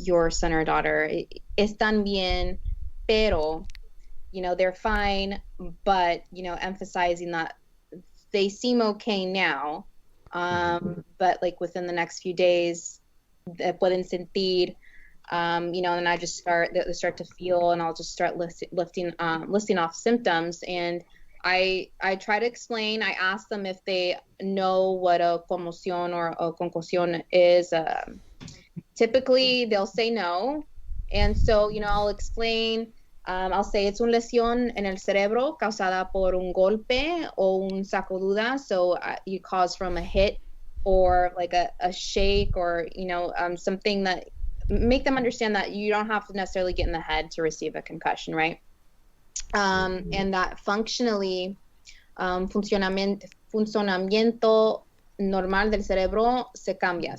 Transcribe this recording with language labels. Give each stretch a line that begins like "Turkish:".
English: son or daughter
Spanish: están bien, pero,
English: they're fine, but, emphasizing that they seem okay now, but like within the next few days,
Spanish: pueden sentir,
English: and I just start to feel, and I'll just start listing off symptoms, and I try to explain. I ask them if they know what a conmoción or a concussion is. Typically, they'll say no, and so I'll explain. I'll say it's
Spanish: una lesión en el cerebro causada por un golpe o un sacudida.
English: So you cause from a hit or like a shake or something that make them understand that you don't have to necessarily get in the head to receive a concussion, right? And that functionally,
Spanish: funcionamiento normal del cerebro se cambia.